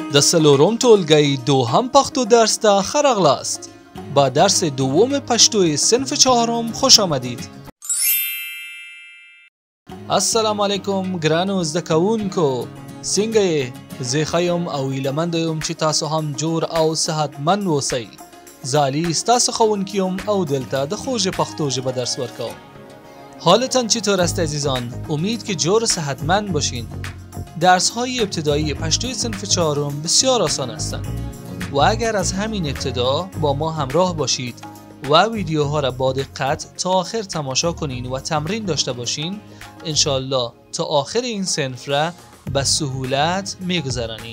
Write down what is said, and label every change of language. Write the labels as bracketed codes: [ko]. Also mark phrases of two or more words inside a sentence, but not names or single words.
[ps] د څلورم ټولګی دوهم پښتو درس ته ښه راغلاست. [fa] با درس دوم پښتو صنف چهارم خوش آمدید. [ar] السلام علیکم [ps] ګرانو زده کوونکو، څنګه یې؟ زه ښه یم او هیلهمند یم چې تاسو هم جوړ او صحتمند اوسئ. زه علي ستاسو ښوونکی یم او دلته د خوږ پښتو ژبه درس ورکوم. [fa] حالتان چطور است عزیزان؟ امید که جور صحتمند باشین. درس های ابتدایی پشتوی صنف چهارم بسیار آسان هستند و اگر از همین ابتدا با ما همراه باشید و ویدیوها را با دقت تا آخر تماشا کنین و تمرین داشته باشین، انشالله تا آخر این صنف را به سهولت میگذرانین.